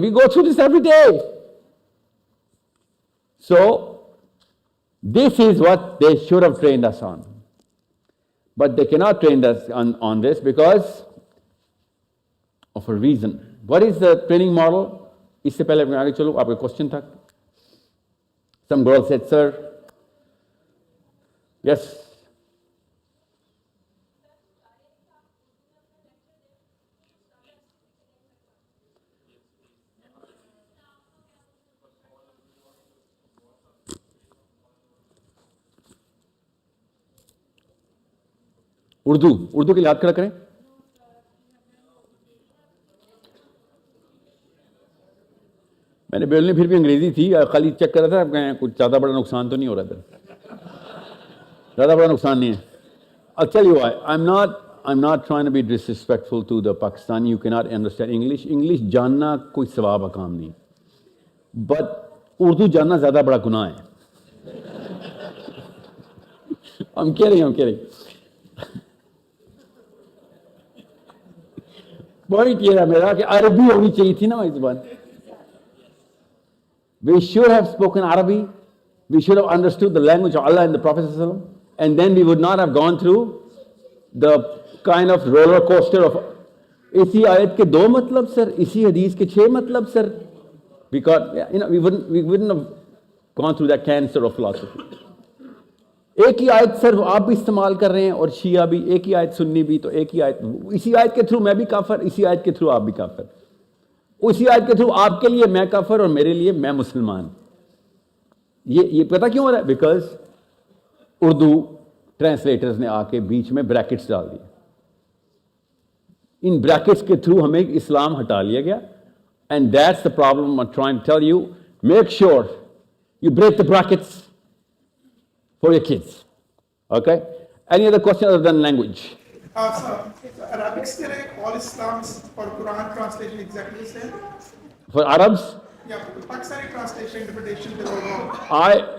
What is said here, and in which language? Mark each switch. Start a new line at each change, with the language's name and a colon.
English: We go through this every day. So, this is what they should have trained us on. But they cannot train us on this because of a reason. What is the training model?
Hindi: इससे पहले मैं आगे चलूँ, आपका question था.
English: Some girl said, sir. Yes.
Hindi: Urdu के लिए हाथ खड़ा करें. मैंने बोलने फिर भी अंग्रेजी थी, खाली चेक कर रहा था कुछ ज़्यादा बड़ा नुकसान तो नहीं हो रहा था. ज़्यादा बड़ा नुकसान नहीं है.
English: I'll tell you why. I'm not trying to be disrespectful to the Pakistani. You cannot understand English.
Hindi: English जानना कोई सवाब का काम नहीं.
English: But
Hindi: उर्दू जानना ज़्यादा बड़ा गुनाह है.
English: I'm kidding.
Hindi: Point ये रहा मेरा कि अरबी होनी चाहिए थी ना इस बार.
English: We should have spoken Arabic. We should have understood the language of Allah and the Prophet ﷺ, and then we would not have gone through the kind of roller coaster of
Hindi: इसी आयत के 2 मतलब सर, इसी हदीस के 6 मतलब sir.
English: Because we wouldn't have gone through that cancer of philosophy.
Hindi: एक ही आयत सर आप भी इस्तेमाल कर रहे हैं और शिया भी, एक ही आयत सुन्नी भी, तो एक ही आयत, इसी आयत के थ्रू मैं भी काफिर, इसी आयत के थ्रू आप भी काफिर, उसी आयत के थ्रू आपके लिए मैं काफिर और मेरे लिए मैं मुसलमान. ये पता क्यों हो रहा है? बिकॉज उर्दू ट्रांसलेटर्स ने आके बीच में ब्रैकेट्स डाल दिए. इन ब्रैकेट्स के थ्रू हमें इस्लाम हटा लिया गया.
English: And that's the problem I am trying to tell you. Make sure you break the brackets for your kids. Okay? Any other question other than language? Sir, Arabic still all Islam's or Quran translation exactly the same? For Arabs? Yeah, Pakistani translation interpretation they were wrong.